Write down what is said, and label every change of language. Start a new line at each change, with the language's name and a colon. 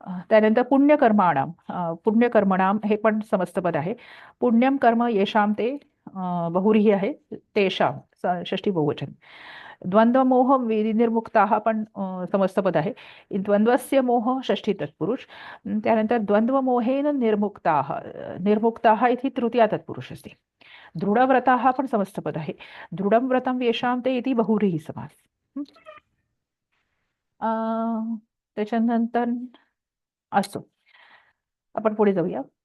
Marathi: त्यानंतर पुण्यकर्मणाम हे पण समस्तपद आहे.
Sanskrit: पुण्यम कर्म येषाम ते
Marathi: बहुव्रीही आहे, तेषाम षष्ठी बहुवचन. द्वंद्व मोह निर्मुक्ताः पण समस्तपद आहे. द्वंद्वस्य मोह षष्ठी तत्पुरुष. त्यानंतर द्वंद्व मोहेन निर्मुक्ताः इति तृतीया तत्पुरुष असते. दृढव्रताः पण समस्तपद आहे.
Sanskrit: दृढं व्रतं येषां ते इति
Marathi: बहुव्रीही समास. त्याच्यानंतर असो आपण पुढे जाऊया.